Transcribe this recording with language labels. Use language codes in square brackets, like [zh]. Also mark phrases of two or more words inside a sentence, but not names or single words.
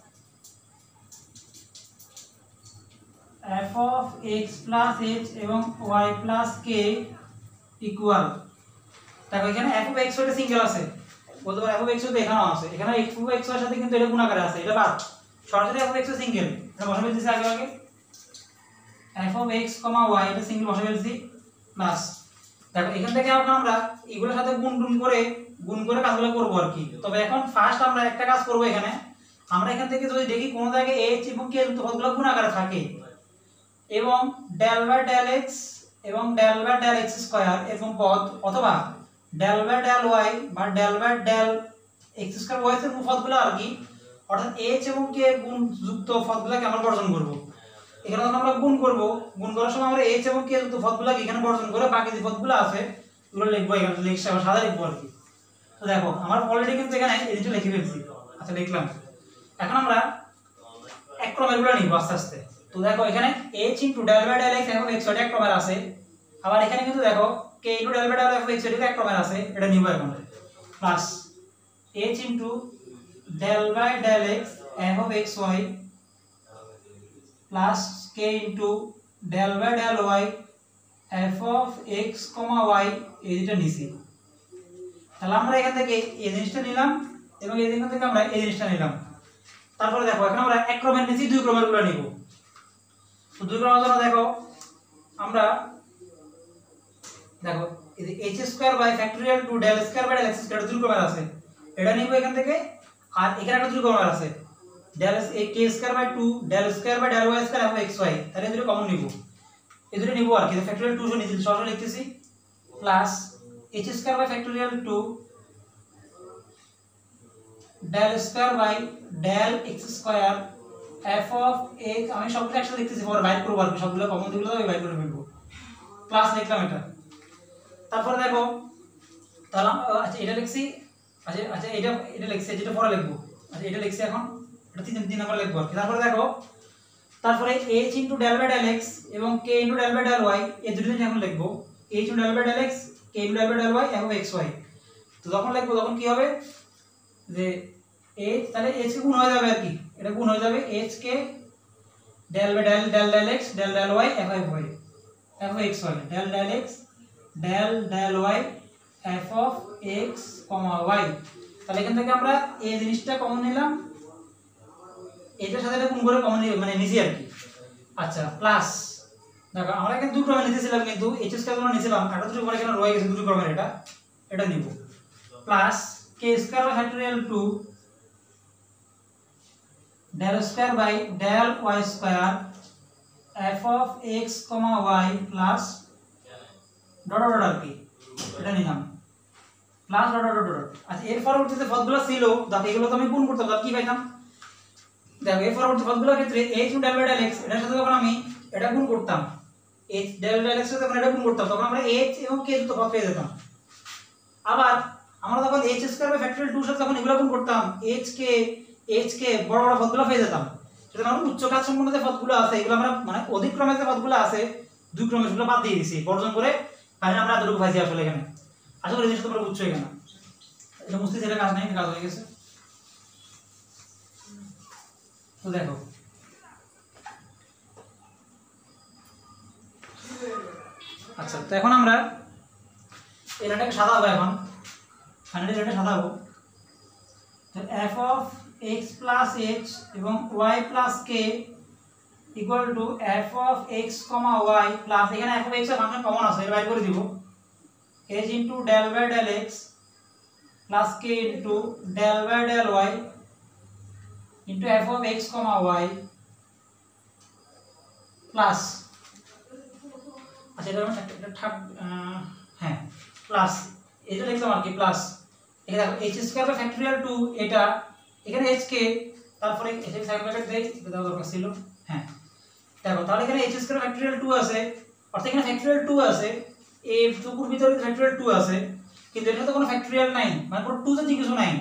[en] f of x plus h [bn] এবং [en] y plus k equal [bn] দেখো এখানে [en] f of x [bn] ওটা সিঙ্গেল আছে বলতে পারো [en] f of x [bn] তো এখানেও আছে এখানে [en] f of x [bn] এর সাথে কিন্তু এটা গুণ আকারে আছে এটা বাদ সরাসরি [en] f of x single [bn] এটা বসা ফেলতেছি আগে [en] f of x, y [bn] এটা সিঙ্গেল বসা ফেলছি প্লাস দেখো এখান থেকে আমরা এগুলোর সাথে গুণ করে কাজগুলো করব আর কি তবে এখন ফার্স্ট আমরা একটা কাজ করব এখানে আমরা এখান থেকে যদি দেখি কোন জায়গায় h এবং k যুক্ত পদগুলো গুণ আকারে থাকে এবং [en] del by del x [bn] এবং [en] del by del x square [bn] এরকম পদ অথবা [en] del by del y [bn] বা [en] del by del x square y [bn] এর পদগুলো আর কি অর্থাৎ h এবং k গুণ যুক্ত পদগুলোকে আমরা বর্জন করব এখানে আমরা গুণ করার সময় আমরা h এবং k যুক্ত পদগুলোকে এখানে বর্জন করে বাকি যে পদগুলো আছে এগুলো লিখবো এখানে লিখছি আবার সাদা লিখবো আর কি তো দেখো আমার অলরেডি কিন্তু এখানে এদিকে লিখে ফেলছি আচ্ছা লিখলাম এখন আমরা এক ক্রমেরগুলো নিব আস্তে আস্তে তো দেখো এখানে [en] h * del by del x f of x [bn] এক ক্রমের আছে আবার এখানে কিন্তু দেখো [en] k * del by del f of x [bn] এক ক্রমের আছে এটা নিব এখন [en] plus h * del by del x f of xy plus k * del by del y f of x, y [bn] এই যেটা নিছি তাহলে আমরা এখান থেকে এই জিনিসটা নিলাম এবং এই এখান থেকে আমরা এই জিনিসটা নিলাম তারপরে দেখো এখন আমরা এক ক্রমের নিচে দুই ক্রমেরগুলো নিব তো দুই ক্রমের জন্য দেখো আমরা দেখো এই যে [en] h² by factorial 2 del square by del x square [bn] দুই ক্রমের আছে এটা নিব এখান থেকে আর এখানে একটা দুই ক্রমের আছে [en] del k² by 2 del square by del y square f of xy [bn] তাহলে এই দুটো কমন নিব এই দুটো নিব আর কি ফ্যাক্টরিয়াল 2 নিচে সরাসরি লিখতেছি [en] plus h² by factorial 2 del square by del x square f of x [bn] আমি সবগুলো একসাথে লিখতেছি পরে বাইর করব আর কি সবগুলো কমন দিগুলো আমি বাইর করে ফেলবো প্লাস লিখলাম এটা তারপর দেখো তাহলে আচ্ছা এটা লিখছি আচ্ছা এটা লিখছি যেটা পরে লিখবো আচ্ছা এটা লিখছি এখন এটা তিন নাম্বার লিখবো আর কি তারপরে দেখো তারপরে [en] h * del by del x [bn] এবং [en] k * del by del y [bn] এই দুটো জিনিস এখন লিখবো [en] h into del by del x k into del by del y f of x y. [bn] তো যখন লিখবো তখন কি হবে যে h তাহলে h কে গুণ হয়ে যাবে আর কি, এটা গুণ হয়ে যাবে h কে [en] del by del x del y f of y f of x y del x del y f of x, y. [bn] তাহলে এখান থেকে আমরা এই জিনিসটা কমন নিলাম, এটার সাথে এটা গুণ করে কমন মানে নিছি আর কি। আচ্ছা প্লাস দেখো আমরা এখানে দুটো ক্রমে নিতেছিলাম, কিন্তু h স্কয়ার আমরা নিছিলাম, এটা দুটো পরে কেন রয়ে গেছে দুটো ক্রমের, এটা নিব প্লাস [en] k square by factorial 2 del square by del y square f of x, y plus dot dot [bn] আর কি, এটা নিলাম [en] plus dot dot dot. [bn] আচ্ছা এর পরবর্তীতে পদগুলো ছিল দেখো এগুলো তো আমি গুণ করতাম, তাহলে কি পাইতাম দেখো এর পরবর্তী পদগুলোর ক্ষেত্রে [en] h del by del x [bn] এটার সাথে যখন আমি এটা গুণ করতাম, [en] h del del x [bn] এর সাথে যখন এটা গুণ করতাম তখন আমরা h এবং k দুটো পদ পেয়ে যেতাম। আবার আমরা যখন [en] h square by factorial 2 [bn] এর সাথে যখন এগুলো গুণ করতাম h k বড় বড় পদগুলো পেয়ে যেতাম। সেটা আমরা উচ্চ ঘাত সম্পন্ন যে পদগুলো আছে এগুলো আমরা মানে অধিক ক্রমে যে পদগুলো আছে দুই ক্রমে সেগুলো বাদ দিয়ে দিয়েছি বর্জন করে, কারণ আমরা এতটুকু পাইছি আসলে এখানে। আশা করি জিনিসটা তোমরা বুঝছো এখানে, এটা বুঝতে সেটা কাজ নাই, কাজ হয়ে গেছে। তো দেখো আচ্ছা তো এখন আমরা এই লাইনটাকে সাজাবো, এখন ফাইনালি এটা সাজাবো। তো [en] f of x plus h [bn] এবং [en] y plus k equal to f of x, y plus [bn] এখানে [en] f of x [bn] এর ফাংশন কমন আছে, এটা বাইর করে দিব [en] h into del by del x plus k into del by del y into f of x, y [bn] plus আচ্ছা এটা থার্ড হ্যাঁ প্লাস এটা লিখলাম আর কি প্লাস এখানে দেখো [en] h square by factorial 2 [bn] এটা এখানে h কে তারপরে h এর [en] side bracket [bn] দেই এটা দাও দরকার ছিল। হ্যাঁ দেখো তাহলে এখানে [en] h square factorial 2 [bn] আছে, অর্থাৎ এখানে ফ্যাক্টরিয়াল 2 আছে, এই টুকুর ভিতরে ফ্যাক্টরিয়াল 2 আছে, কিন্তু এখানে তো কোনো ফ্যাক্টরিয়াল নাই, মানে কোনো 2 জাতীয় কিছু নাই।